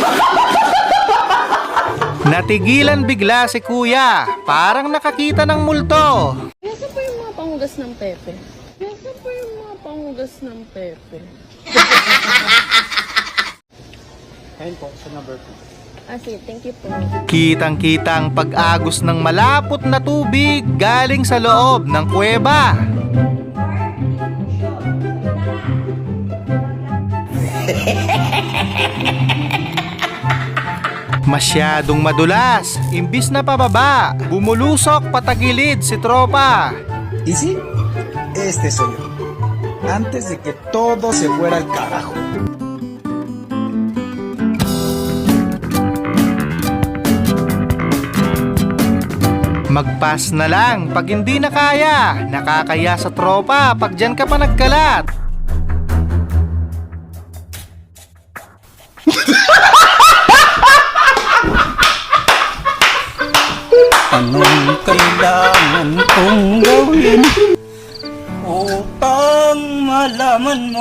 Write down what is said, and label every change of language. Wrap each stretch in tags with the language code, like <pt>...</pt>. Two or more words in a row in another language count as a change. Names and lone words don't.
<tl>Natigilan bigla si Kuya. Parang nakakita ng multo. Nasaan po yung mga panghugas ng pepe? Nasaan po yung mga panghugas ng pepe? Ayun po, sa number 2. Ah, sige,</tl> <en>thank you</en> <tl>po. Kitang-kita ang pag-agos ng malapot na tubig galing sa loob ng kuweba. Masyadong madulas, imbis na pababa, bumulusok patagilid si tropa.</tl> <es>¿Y sí? Este soy yo. Antes de que todo se fuera al carajo.</es> <tl>Magpas na lang pag hindi na kaya. Nakakaya sa tropa pag dyan ka pa nagkalat. Anong kailangan kong gawin upang malaman mo?</tl>